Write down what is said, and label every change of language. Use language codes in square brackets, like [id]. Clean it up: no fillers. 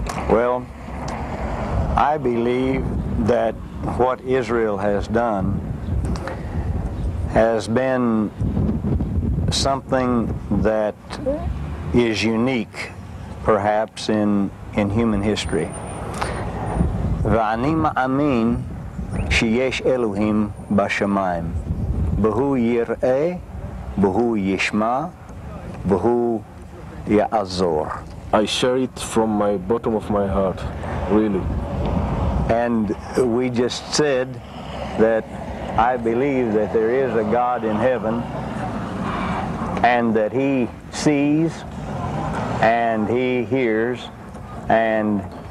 [en] Well, I believe that what Israel has done has been something that is unique, perhaps, in human history. [he] ואני מאמין שיש אלוהים בשמיים, והוא יראה, והוא ישמע, והוא יעזור. [en] I share it from my bottom of my heart, really. And we just said that I believe that there is a God in heaven and that He sees and He hears and